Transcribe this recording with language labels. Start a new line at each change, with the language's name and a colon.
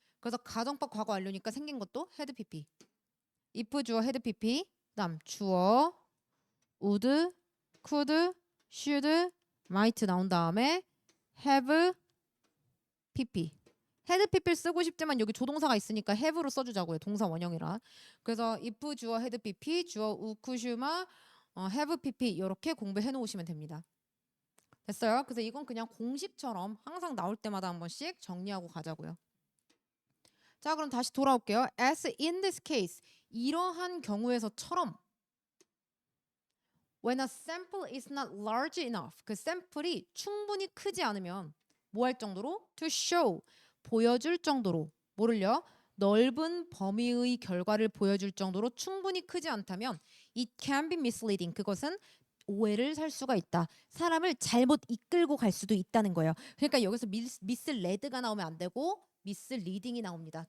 Korean: 그래서 가정법 과거 완료니까 생긴 것도 had pp if 주어 had pp 그다음 주어
English: would, could, should, might
Korean: 나온 다음에 have pp. had pp를 쓰고 싶지만 여기 조동사가 있으니까 have로 써주자고요. 동사 원형이라. 그래서 if 주어 had pp, 주어 would, could, should, have pp 이렇게 공부해 놓으시면 됩니다. 됐어요? 그래서 이건 그냥 공식처럼 항상 나올 때마다 한 번씩 정리하고 가자고요. 자, 그럼 다시 돌아올게요.
English: As in this case,
Korean: 이러한 경우에서처럼
English: When a sample is not large enough,
Korean: 그 샘플이 충분히 크지 않으면 뭐 할 정도로?
English: To show,
Korean: 보여줄 정도로. 뭐를요? 넓은 범위의 결과를 보여줄 정도로 충분히 크지 않다면
English: it can be misleading.
Korean: 그것은 오해를 살 수가 있다. 사람을 잘못 이끌고 갈 수도 있다는 거예요. 그러니까 여기서 mislead가 나오면 안 되고 misleading이 나옵니다.